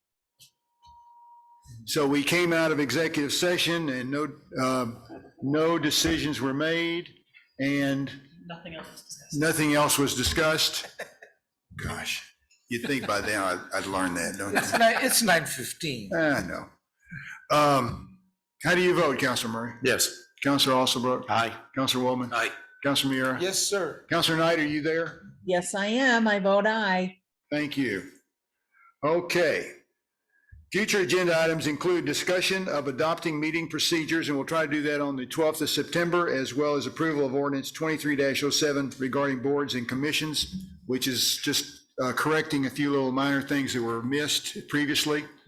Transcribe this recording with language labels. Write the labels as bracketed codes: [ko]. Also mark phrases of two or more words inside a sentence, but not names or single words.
[en] So we came out of executive session and no decisions were made. And Nothing else is discussed. nothing else was discussed. Gosh, you'd think by then I'd learn that, don't you? It's 9:15. I know. How do you vote, Counselor Murray? Yes. Counselor Alsobrook? Aye. Counselor Woolman? Aye. Counselor Miura? Yes, sir. Counselor Knight, are you there? Yes, I am. I vote aye. Thank you. Okay. Future agenda items include discussion of adopting meeting procedures, and we'll try to do that on the 12th of September, as well as approval of ordinance 23-07 regarding boards and commissions, which is just correcting a few little minor things that were missed previously.